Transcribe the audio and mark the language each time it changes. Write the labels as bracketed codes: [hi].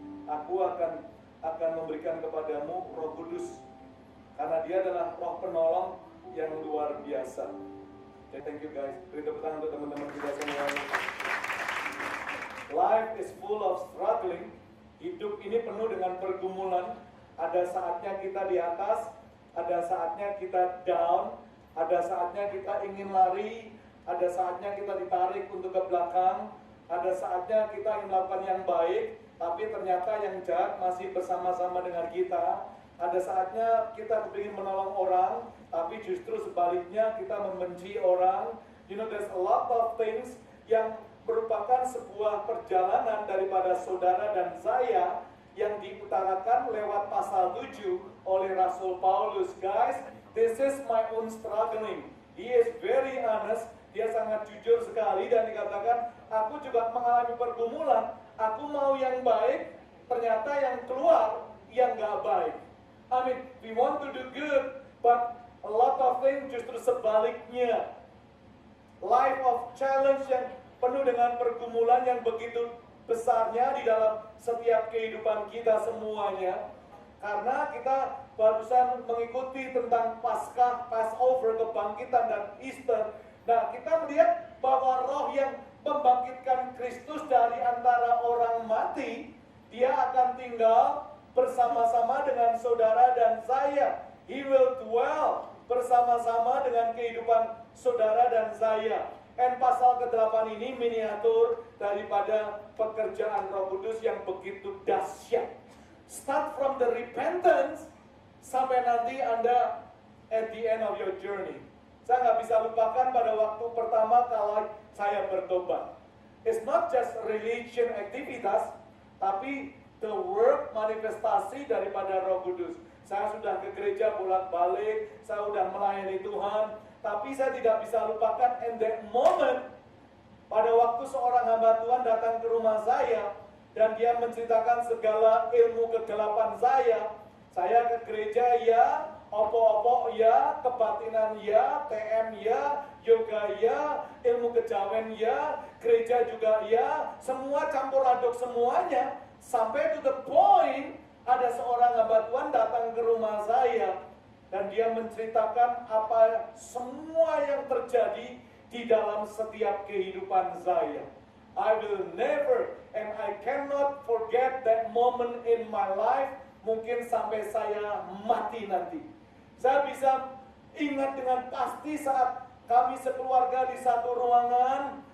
[id] Aku akan memberikan kepadamu Roh Kudus. Karena dia adalah Roh penolong yang luar biasa. [en] Okay, thank you guys. [id] Beri tepuk tangan untuk teman-teman kita semua. [en] Life is full of struggling. [id] Hidup ini penuh dengan pergumulan. Ada saatnya kita di atas, ada saatnya kita down, ada saatnya kita ingin lari, ada saatnya kita ditarik untuk ke belakang, ada saatnya kita ingin melakukan yang baik, tapi ternyata yang jahat masih bersama-sama dengan kita. Ada saatnya kita ingin menolong orang, tapi justru sebaliknya kita membenci orang. [en] You know, there's a lot of things [id] yang merupakan sebuah perjalanan daripada saudara dan saya yang diutarakan lewat pasal 7 oleh Rasul Paulus. [en] Guys, this is my own struggling. He is very honest, [id] dia sangat jujur sekali dan dikatakan, aku juga mengalami pergumulan, aku mau yang baik, ternyata yang keluar yang gak baik. [en] I mean, we want to do good, but a lot of things [id] justru sebaliknya. [en] Life of challenge [id] yang penuh dengan pergumulan yang begitu besarnya di dalam setiap kehidupan kita semuanya. Karena kita barusan mengikuti tentang Paskah, Passover, kebangkitan dan Easter. Nah, kita melihat bahwa roh yang membangkitkan Kristus dari antara orang mati, dia akan tinggal bersama-sama dengan saudara dan saya. [en] He will dwell [id] bersama-sama dengan kehidupan saudara dan saya. Dan pasal ke-8 ini miniatur daripada pekerjaan Roh Kudus yang begitu dahsyat. [en] Start from the repentance [id] sampai nanti Anda [en] at the end of your journey. [id] Saya nggak bisa lupakan pada waktu pertama kali saya bertobat. [en] It's not just religion [id] aktivitas, tapi [en] the work [id] manifestasi daripada Roh Kudus. Saya sudah ke gereja bolak-balik, saya sudah melayani Tuhan, tapi saya tidak bisa lupakan [en] in that moment, [id] pada waktu seorang hamba Tuhan datang ke rumah saya, dan dia menceritakan segala ilmu kegelapan saya ke gereja ya, opo-opo ya, kebatinan ya, TM ya, yoga ya, ilmu kejawen ya, gereja juga ya, semua campur aduk semuanya, sampai [en] to the point, [id] ada seorang hamba Tuhan datang ke rumah saya dan dia menceritakan apa semua yang terjadi di dalam setiap kehidupan saya. [en] I will never and I cannot forget that moment in my life, [id] mungkin sampai saya mati nanti. Saya bisa ingat dengan pasti saat kami sekeluarga di satu ruangan.